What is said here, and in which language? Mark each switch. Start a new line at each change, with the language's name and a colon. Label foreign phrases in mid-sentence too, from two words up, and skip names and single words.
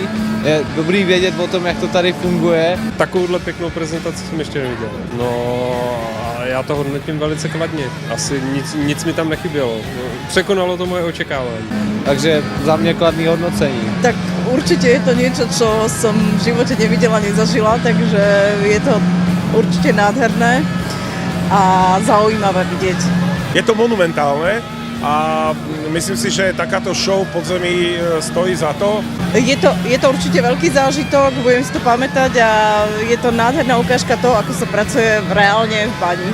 Czech: Je dobrý vědět o tom, jak to tady funguje. Takovouhle pěknou prezentaci jsem ještě neviděl. No a já to hodnotím velice kladně. Asi nic mi tam nechybělo. Překonalo to moje očekávání. Takže za mě kladný hodnocení.
Slovak: Tak určite je to niečo, čo som v živote nevidela, nezažila, takže je to určite nádherné a zaujímavé vidieť. Je to monumentálne a myslím si, že takáto show podzemí stojí za to. Je to určite veľký zážitok, budem si to pamätať a je to nádherná ukážka toho, ako sa pracuje reálne v bani.